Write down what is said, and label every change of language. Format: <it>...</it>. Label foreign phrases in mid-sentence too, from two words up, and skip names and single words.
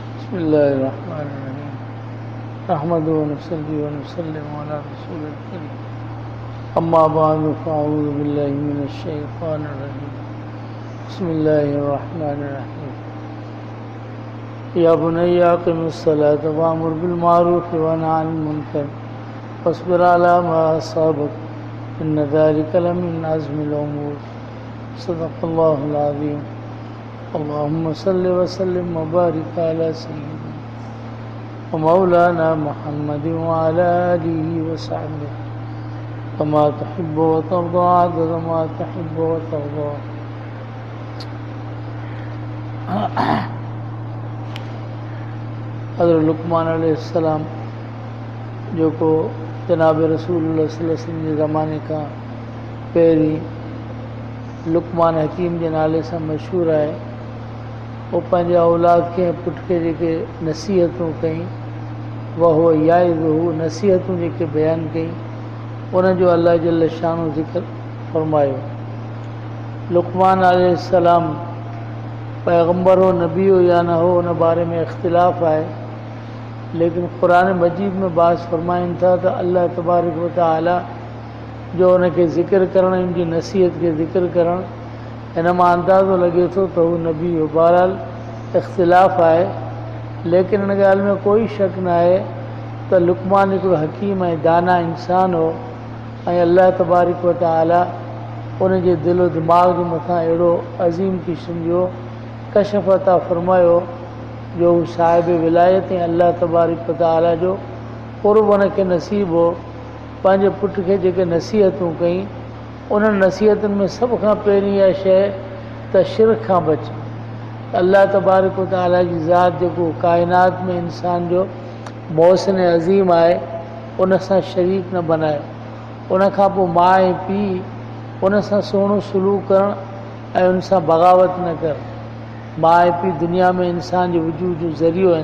<ar>بسم الله الرحمن الرحيم نحمده ونصلي ونسلم على رسوله الكريم أما بعد فأعوذ بالله من الشيطان الرجيم بسم الله الرحمن الرحيم يا بني أقم الصلاة وأمر بالمعروف وانه عن المنكر واصبر على ما أصابك إن ذلك لمن عزم الأمور صدق الله العظيم. اللهم صل وسلم وبارك على سيدنا ومولانا محمد وعلى آله وصحبه كما تحب وترضى عدد ما تحب وترضى.</ar> <sd>हज़रत लुक़मान अलैहिस्सलाम जो को जनाब</sd> <ar>رسول الله صلى الله عليه وسلم</ar> <sd>जे ज़माने खां पहिरीं लुक़मान हकीम जे नाले सां मशहूरु आहे। वो पंहिंजे औलाद खे पुट खे जेके नसीहतूं कई</sd> <ar>وهو يعظه</ar> <sd>नसीहतूं जेके बयानु कई उनजो</sd> <ar>الله جل شأنه</ar> <sd>ज़िक्र फरमायो। लुक़मान अलैहिस्सलाम पैगंबर हो नबी हो या न हो उन बारे में इख्तिलाफ़ आहे, लेकिन क़ुरान मजीद में बास फरमाइनि था त</sd> <ar>الله تبارك وتعالى</ar> <sd>जो उनखे ज़िक्र करणु उनजी नसीहत खे ज़िक्र करणु हिन मां अंदाज़ो लॻे थो त हू नबी हो। बहरहाल इख्तिलाफ़ आहे, लेकिन हिन ॻाल्हि में कोई शक न आहे त लुक़मान हिकिड़ो हकीम ऐं दाना इंसान हो ऐं</sd> <ar>الله تبارك وتعالى</ar> <sd>उनजे दिलो दिमाग़ जे मथां अहिड़ो अज़ीम क़िस्म जो कशफ अता फरमायो जो हू साहिब विलायत ऐं</sd> <ar>الله تبارك وتعالى</ar> <sd>जो क़ुर्ब उनखे नसीब हो। पंहिंजे पुट खे जेके नसीहतूं कई उन्हनि नसीहतुनि में सभ खां पहिरीं इहा शइ त शिरक खां बच।</sd> <ar>الله تبارك وتعالى</ar> <sd>जी ज़ात जेको काइनात में इंसान जो मोहसिन अज़ीम आहे उन सां शरीक न बनाए। उन खां पोइ माउ ऐं पीउ उन सां सुहिणो सलूक करणु ऐं उन सां बग़ावत न कर। माउ ऐं पीउ दुनिया में इंसान जे वजूद जो ज़रियो आहिनि।</sd>